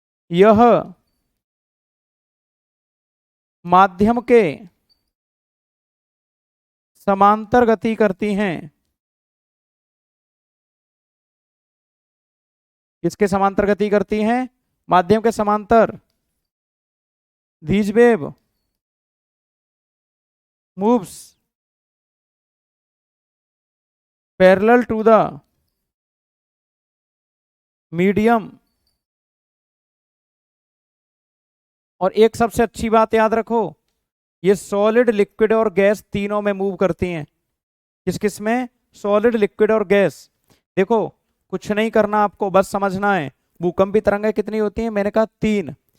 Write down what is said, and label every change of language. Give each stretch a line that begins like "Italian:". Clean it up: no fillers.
Hindi: यह माध्यम के समांतर गति करती हैं। किसके समांतर गति करती हैं? माध्यम के समांतर।
English: these wave moves parallel to the medium।
Hindi: और एक सबसे अच्छी बात याद रखो, ये सॉलिड, लिक्विड और गैस तीनों में मूव करती हैं। किस किस में? सॉलिड, लिक्विड और गैस। देखो कुछ नहीं करना आपको, बस समझना है भूकंपी तरंगें कितनी होती हैं। मैंने कहा 3।